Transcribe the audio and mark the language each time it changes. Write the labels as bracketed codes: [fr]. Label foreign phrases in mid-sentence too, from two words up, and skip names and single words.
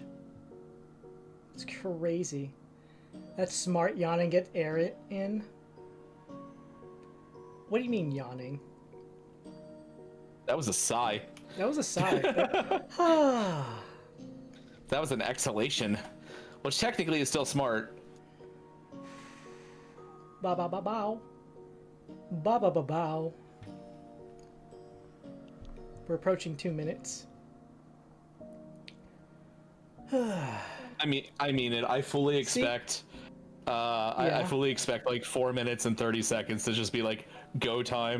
[en] It's crazy. That's smart yawning. Get air in. What do you mean yawning? That was a sigh. That was a sigh. That was an exhalation, which technically is still smart. Ba ba ba bow. Ba ba ba bow. We're approaching 2 minutes. I mean it. I fully expect. I fully expect like 4 minutes and 30 seconds to just be like go time.